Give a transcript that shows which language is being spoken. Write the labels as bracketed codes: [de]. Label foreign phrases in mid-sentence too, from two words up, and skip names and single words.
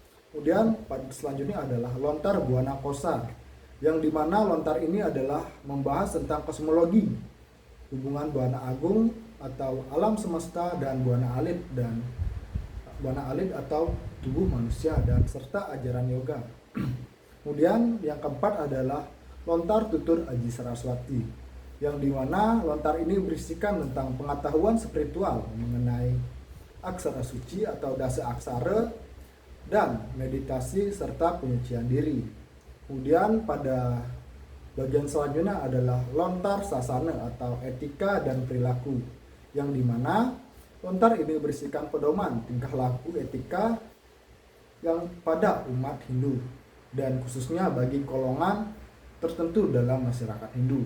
[id] Kemudian pada selanjutnya adalah lontar Buana Kosa, yang dimana lontar ini adalah membahas tentang kosmologi, hubungan buana agung atau alam semesta dan buana alit atau tubuh manusia dan serta ajaran yoga. Kemudian yang keempat adalah lontar tutur Aji Saraswati, yang dimana lontar ini berisikan tentang pengetahuan spiritual mengenai aksara suci atau dasa aksara dan meditasi serta penyucian diri. Kemudian pada bagian selanjutnya adalah lontar sasana atau etika dan perilaku, yang dimana lontar ini berisikan pedoman tingkah laku etika yang pada umat Hindu dan khususnya bagi golongan tertentu dalam masyarakat Hindu.